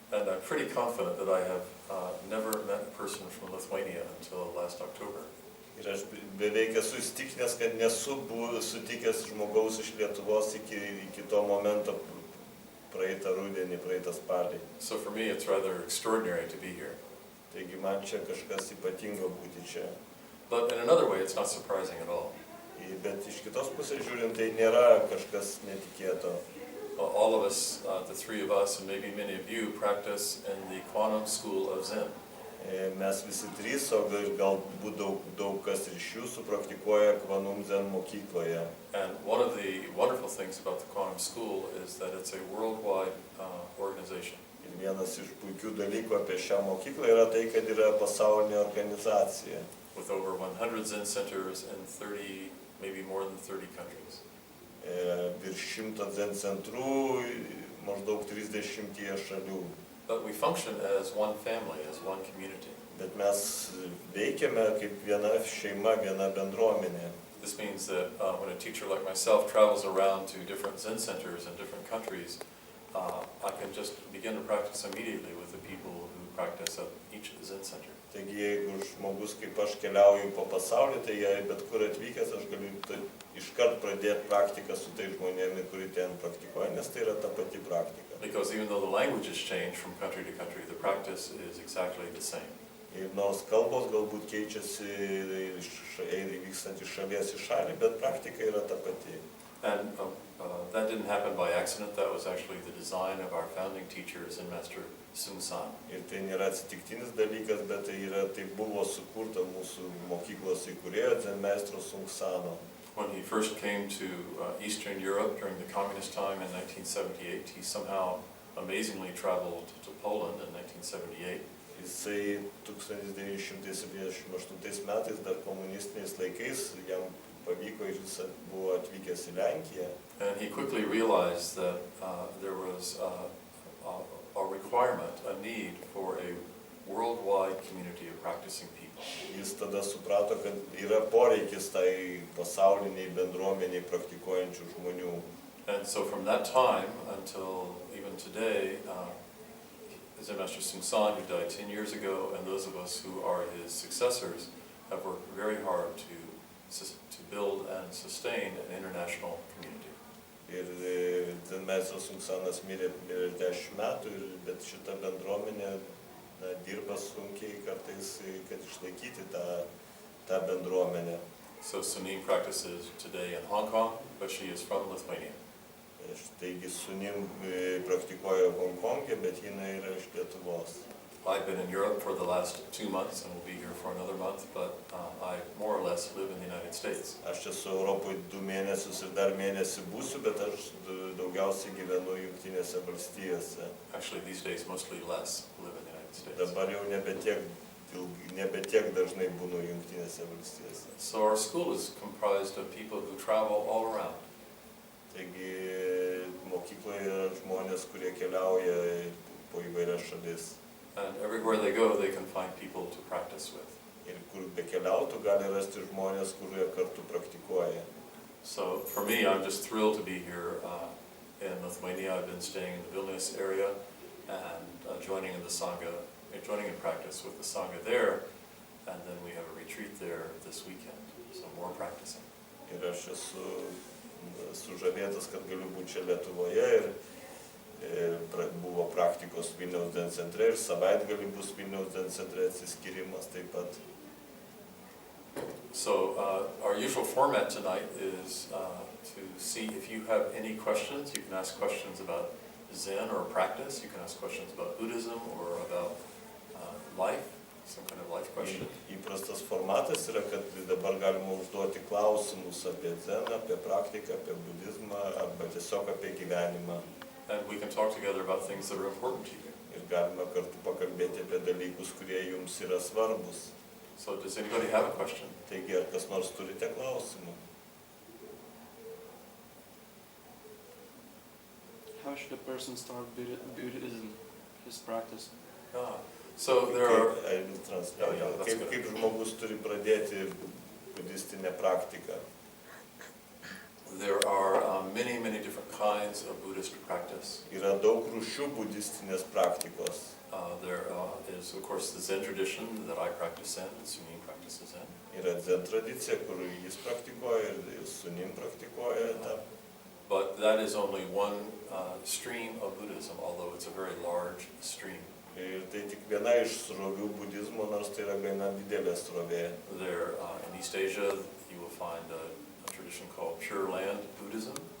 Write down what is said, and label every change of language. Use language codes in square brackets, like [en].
[en] And I'm pretty confident that I have never met a person from Lithuania until last October. [lt] Ir aš beveik esu įsitikinęs, kad nesu sutikęs žmogaus iš Lietuvos iki to momento praeitą rudenį, praeitą spalį. [en] So for me it's rather extraordinary to be here. [lt] Taigi man čia kažkas ypatingo būti čia. [en] But in another way it's not surprising at all. [lt] Bet iš kitos pusės žiūrint, tai nėra kažkas netikėto. [en] All of us, the three of us, and maybe many of you, practice in the Quantum School of Zen. [lt] Mes visi trys, o galbūt daug kas iš jūsų praktikuoja Kvanum Zen mokykloje. [en] And one of the wonderful things about the Quantum School is that it's a worldwide organization. [lt] Ir vienas iš puikių dalykų apie šią mokyklą yra tai, kad yra pasaulinė organizacija. [en] With over 100 Zen centers in 30, maybe more than 30 countries. [lt] Virš 100 Zen centrų, maždaug 30 šalių. [en] But we function as one family, as one community. [lt] Bet mes veikiame kaip viena šeima, viena bendruomenė. [en] This means that when a teacher like myself travels around to different Zen centers in different countries, I can just begin to practice immediately with the people who practice at each Zen center. [lt] Taigi, jeigu žmogus kaip aš keliauju po pasaulį, tai bet kur atvykęs aš galiu iškart pradėti praktiką su tai žmonėmis, kuri ten praktikuoja, nes tai yra ta pati praktika. [en] Because even though the languages change from country to country, the practice is exactly the same. [lt] Ir nors kalbos galbūt keičiasi vykstant iš šalies į šalį, bet praktika yra ta pati. [en] And that didn't happen by accident. That was actually the design of our founding teacher, Zen Master Seung San. [lt] Ir tai nėra atsitiktinis dalykas, bet tai buvo sukurta mūsų mokyklos įkūrėjo Zen Meistro Seung Sano. [en] When he first came to Eastern Europe during the communist time in 1978, he somehow amazingly traveled to Poland in 1978. [lt] Jisai 1978 metais, dar komunistiniais laikais, jam pavyko ir jis buvo atvykęs į Lenkiją. [en] And he quickly realized that there was a requirement, a need for a worldwide community of practicing people. [lt] Jis tada suprato, kad yra poreikis tai pasauliniai bendruomeniai praktikuojančių žmonių. [en] And so from that time until even today, Zen Master Seung San, who died 10 years ago, and those of us who are his successors, have worked very hard to build and sustain an international community. [lt] Ir Zen Meistras Seung Sanas mirė 10 metų, bet šita bendruomenė dirba sunkiai kartais, kad išlaikyti tą bendruomenę. [en] So Sunim practices today in Hong Kong, but she is from Lithuania. [lt] Taigi Sunim praktikuoja Honkongė, bet jinai yra iš Lietuvos. [en] I've been in Europe for the last 2 months and will be here for another month, but I more or less live in the United States. [lt] Aš esu Europoje 2 mėnesius ir dar mėnesį būsiu, bet aš daugiausiai gyvenu Jungtinėse valstijose. [en] Actually, these days, mostly less live in the United States. [lt] Dabar jau nebetiek dažnai būnu Jungtinėse valstijose. [en] So our school is comprised of people who travel all around. [lt] Taigi mokykloje yra žmonės, kurie keliauja po įvairias šalis. [en] And everywhere they go, they can find people to practice with. [lt] Ir kur bekeliautų, gali rasti žmonės, kurie kartu praktikuoja. [en] So for me, I'm just thrilled to be here in Lithuania. I've been staying in the Vilnius area and joining in the Sangha, joining in practice with the Sangha there. And then we have a retreat there this weekend, so more practicing. [lt] Ir aš esu sužavėtas, kad galiu būti čia Lietuvoje ir buvo praktikos Vilniaus dienos centre ir savaitgalį bus Vilniaus dienos centre atsiskyrimas taip pat. [en] So our usual format tonight is to see if you have any questions. You can ask questions about Zen or practice. You can ask questions about Buddhism or about life, some kind of life question. [lt] Įprastas formatas yra, kad dabar galima užduoti klausimus apie Zeną, apie praktiką, apie budizmą arba tiesiog apie gyvenimą. [en] And we can talk together about things that are important to you. [lt] Ir galima kartu pakalbėti apie dalykus, kurie jums yra svarbus. [en] So does anybody have a question? [lt] Taigi, ar kas nors turite klausimų? [en] How should a person start Buddhism, his practice? So there are... [lt] Kaip žmogus turi pradėti budistinę praktiką? [en] There are many, many different kinds of Buddhist practice. [lt] Yra daug rūšių budistinės praktikos. [en] There is, of course, the Zen tradition that I practice in, and Sunim practices in. [lt] Yra Zen tradicija, kur jis praktikuoja ir Sunim praktikuoja tą. [en] But that is only one stream of Buddhism, although it's a very large stream. [lt] Ir tai tik viena iš srovių budizmo, nors tai yra gana didelė srovė. [en] There, in East Asia, you will find a tradition called Pure Land Buddhism.